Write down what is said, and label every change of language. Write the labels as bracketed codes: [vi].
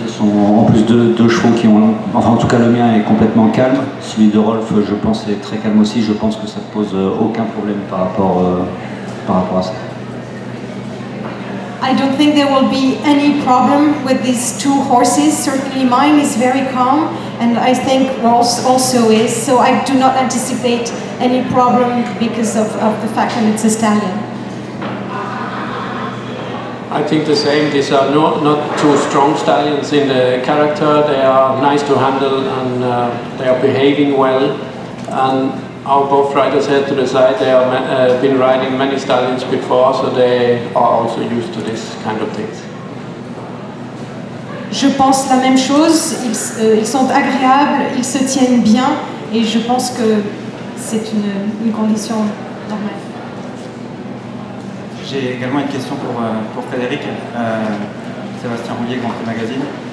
[fr] Ce sont en plus deux chevaux qui ont... Enfin, en tout cas, le mien est complètement calme. Celui de Rolf, je pense, est très calme aussi. Je pense que ça ne pose aucun problème par rapport à ça. [en] I don't think there will be any problem with these two horses. Certainly mine is very calm, and I think Rolf's also is. So I do not anticipate any problem because of the fact that it's a stallion. I think the same. These are not too strong stallions in the character. They are nice to handle and they are behaving well. And our both riders here to the side, they have been riding many stallions before, so they are also used to this kind of things. [fr] Je pense la même chose. Ils sont agréables, ils se tiennent bien, et je pense que c'est une condition normale. J'ai également une question pour Frédéric, Sébastien Roulier, Grand Prix Magazine.